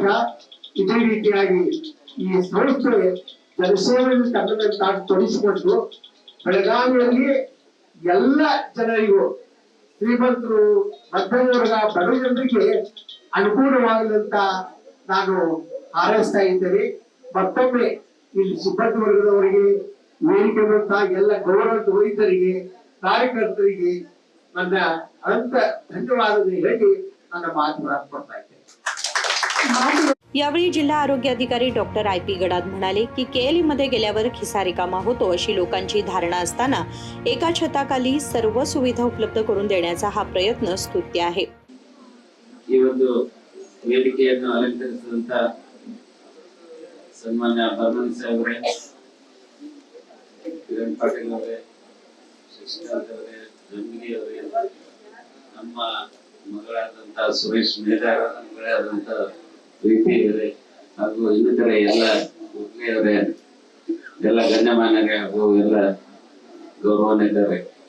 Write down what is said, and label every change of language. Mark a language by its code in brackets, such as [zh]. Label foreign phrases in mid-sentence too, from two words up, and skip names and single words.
[kn] ಇದೇ ರೀತಿಯಾಗಿ ಈ ಸಂಸ್ಥೆ ಜನಸೇವೆಯಲ್ಲಿ ತನ್ನನ್ನು ತಾನು ತೊಡಗಿಸಿಕೊಂಡು ಬೆಳಗಾವಿಯಲ್ಲಿ ಎಲ್ಲ ಜನರಿಗೂ, ಶ್ರೀಮಂತರು, ಮಧ್ಯಮ ವರ್ಗ, ಬಡ ಜನರಿಗೆ ಅನುಕೂಲವಾಗದಂತ ನಾನು ಹಾರೈಸ್ತಾ ಇದ್ದೇನೆ. ಮತ್ತೊಮ್ಮೆ ಇಲ್ಲಿ ಸಿಬ್ಬಂದಿ ವರ್ಗದವರಿಗೆ, ವೇದಿಕೆ ಎಲ್ಲ ಗೌರವ ವೈದ್ಯರಿಗೆ, ಕಾರ್ಯಕರ್ತರಿಗೆ ನನ್ನ ಅನಂತ ಧನ್ಯವಾದಗಳು ಹೇಳಿ ನನ್ನ ಮಾತು ಕೊಡ್ತಾ ಇದ್ದೇನೆ. [mr] यावेळी जिल्हा आरोग्य अधिकारी डॉक्टर IP गडाद म्हणाले की KLE मध्ये गेल्यावर खिसा रिकामा होतो अशी लोकांची धारणा असताना एका छताखाली सर्व सुविधा उपलब्ध करून देण्याचा हा प्रयत्न स्तुत्य आहे. [kn] ಈ ಒಂದು ವೇದಿಕೆಯನ್ನು ಅಲಂಕರಿಸಿದಂತ ಸನ್ಮಾನ್ಯ ಬರ್ಮನ್ ಸಾಹೇಬ್ರೆ, ಕಿರಣ್ ಪಾಟೀಲ್ ಅವರೇ, ಶಶಿಕಾಂತ್ ಅವರೇ, ಜಂಗಿಲಿ ಅವರೇ, ನಮ್ಮ ಮಗಳಾದಂತ ಸುರೇಶ್ ಮೇದಾರ ಮಗಳಾದಂತ ಪ್ರೀತಿ ಅವರೇ, ಹಾಗೂ ಇನ್ನಿತರ ಎಲ್ಲ ಅವರೇ, ಎಲ್ಲ ಗಣ್ಯಮಾನ್ಯರೇ ಹಾಗೂ ಎಲ್ಲ ಗೌರವಾನ್ವಿತರೇ,